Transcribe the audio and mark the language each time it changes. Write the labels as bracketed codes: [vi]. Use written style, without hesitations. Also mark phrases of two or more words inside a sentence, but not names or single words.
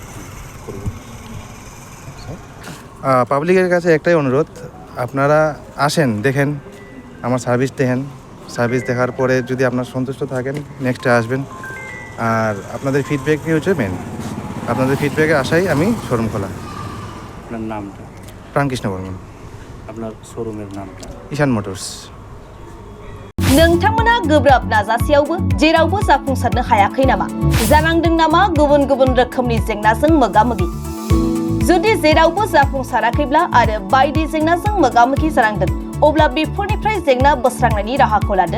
[bn] পাবলিকের কাছে একটাই অনুরোধ, আপনারা আসেন, দেখেন, আমার সার্ভিস দেখেন। সার্ভিস দেখার পরে যদি আপনার সন্তুষ্ট থাকেন নেক্সটে আসবেন। আর আপনাদের ফিডব্যাকই হচ্ছে মেন, আপনাদের ফিডব্যাকে আসাই আমি শোরুম খোলা। আপনার নামটা? প্রাণকৃষ্ণ বর্মন। আপনার শোরুমের নামটা? ঈশান মোটরস। [brx] नोंथांमोना गोब्राब नाजासेयावबो जेरावबो जाफुंसारनो हायाखै नामा? जानांदों नामा गुबुन गुबुन रोखोमनि जेंनाजों मोगा-मोगि? जुदि जेरावबो जाफुंसाराखैब्ला आरो बायदि जेंनाजों मोगा-मोगि जानांदों, अब्ला बेफोरनिफ्राय जेंना बोस्रांनायनि राहाखौ लादो।